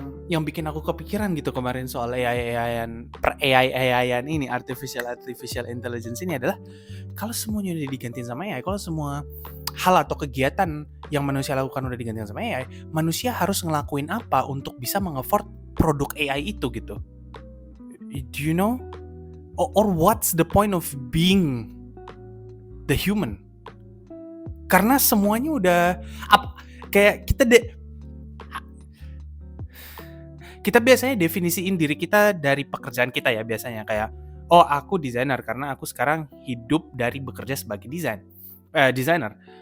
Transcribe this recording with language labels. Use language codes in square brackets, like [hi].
[id] yang bikin aku kepikiran gitu kemarin soal AI-an ini, artificial intelligence ini adalah kalau semuanya udah digantiin sama AI, kalau semua hal atau kegiatan yang manusia lakukan udah digantiin sama AI, manusia harus ngelakuin apa untuk bisa meng-afford produk AI itu gitu? [en] Do you know? Or what's the point of being the human? [id] Karena semuanya udah kayak kita biasanya definisiin diri kita dari pekerjaan kita ya, biasanya kayak aku desainer karena aku sekarang hidup dari bekerja sebagai desainer.